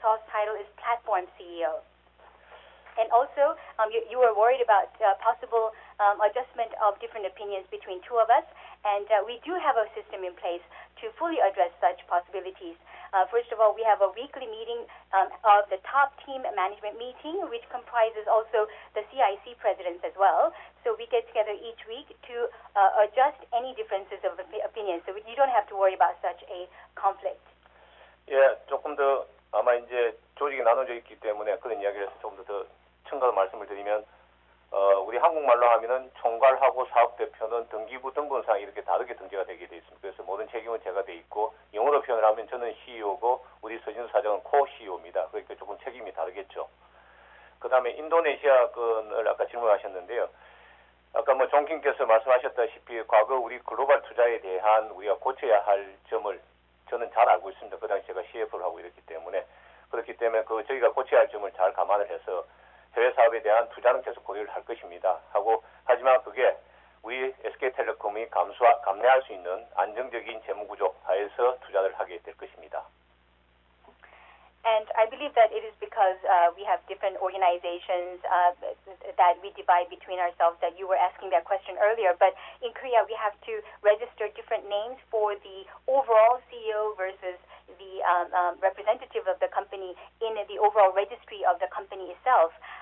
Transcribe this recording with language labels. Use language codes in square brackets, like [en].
[en] Seo's title is platform CEO. And also, you were worried about possible adjustment of different opinions between two of us, and we do have a system in place to fully address such possibilities. First of all, we have a weekly meeting of the top team management meeting, which comprises also the CIC presidents as well. So we get together each week to adjust any differences of opinions. So you don't have to worry about such a conflict. [ko] 예, 조금 더 아마 이제 조직이 나눠져 있기 때문에 그런 이야기를 해서 조금 더 첨가로 말씀을 드리면 우리 한국말로 하면은 총괄하고 사업대표는 등기부 등본상 이렇게 다르게 등재가 되게 돼 있습니다. 그래서 모든 책임은 제가 돼 있고 영어로 표현을 하면 저는 CEO고 우리 서진수 사장은 코 CEO입니다. 그러니까 조금 책임이 다르겠죠. 그 그다음에 인도네시아 건을 아까 질문하셨는데요. 아까 뭐 종김께서 말씀하셨다시피 과거 우리 글로벌 투자에 대한 우리가 고쳐야 할 점을 저는 잘 알고 있습니다. 그 당시 제가 CF를 하고 이랬기 때문에 그렇기 때문에 저희가 고쳐야 할 점을 잘 감안을 해서 해외 사업에 대한 투자는 계속 고려를 할 것입니다. 하지만 그게 우리 SK텔레콤이 감내할 수 있는 안정적인 재무구조 하에서 투자를 하게 될 것입니다. [en] And I believe that it is because we have different organizations that we divide between ourselves that you were asking that question earlier. But in Korea, we have to register different names for the overall CEO versus the representative of the company in the overall registry of the company itself.